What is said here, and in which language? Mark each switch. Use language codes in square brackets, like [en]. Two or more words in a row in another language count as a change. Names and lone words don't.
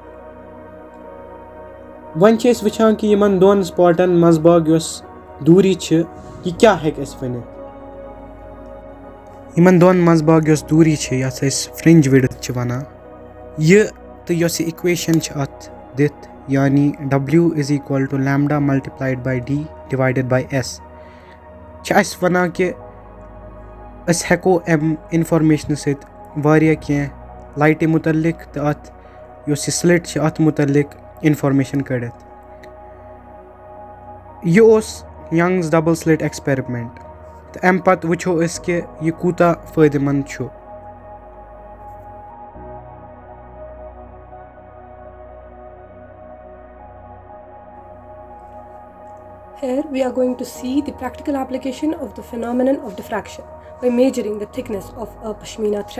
[ks] वन वुचान कि यमन दोन स्पॉटन मजबाग दूरी यह क्या हेक वन यमन दोन मजबाग दूरी यथ [en] fringe width [ks] वनान यह तो इक्वेशन अत दिथ यानी W = [en] lambda multiplied by D divided by S [ks] वनान कि अस हेको अम इन्फॉर्मेशन सत्या कह लाइट मुतलिक तो अत स्लिट अत मुतलिक इन्फॉर्मेशन कड़ित यह [en] Young's double slit experiment [ks] तो अम पत वुचो कि यह कूता फायदेमंद छु [en] Here we are going to see the practical application of the phenomenon of diffraction by measuring the thickness of a pashmina thread.